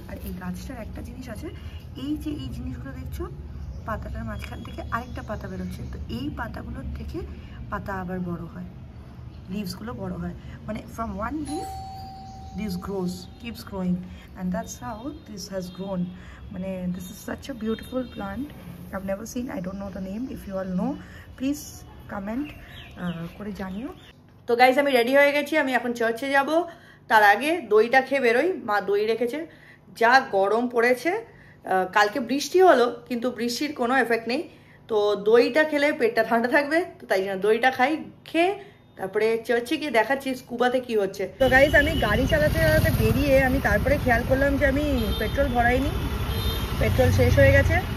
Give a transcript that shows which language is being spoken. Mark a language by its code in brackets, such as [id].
[bn] আর এই গাছটার একটা জিনিস আছে, এই যে এই জিনিসগুলো দেখছো, পাতাটার মাঝখান থেকে আরেকটা পাতা বেরোচ্ছে, তো এই পাতাগুলোর থেকে পাতা আবার বড় হয়, লিভসগুলো বড় হয়, মানে [en] From one leaf this grows, keeps growing, and that's how this has grown. [bn] মানে [en] this is such a beautiful plant I've never seen. I don't know the name. If you all know, please comment [bn] করে জানিও। তো guys, আমি ready হয়ে গেছি, আমি এখন চার্চে যাব। তার আগে দইটা খেয়ে বেরোই। মা দই রেখেছে। যা গরম পড়েছে, কালকে বৃষ্টি হলো কিন্তু বৃষ্টির কোনো এফেক্ট নেই, তো দইটা খেলে পেটটা ঠান্ডা থাকবে, তো তাই জন্য দইটা খাই। খেয়ে তারপরে চার্চে গিয়ে দেখাচ্ছি স্কুবাতে কি হচ্ছে। তো গাইজ, আমি গাড়ি চালাতে চালাতে বেরিয়ে আমি তারপরে খেয়াল করলাম যে আমি পেট্রোল ভরাইনি, পেট্রোল শেষ হয়ে গেছে।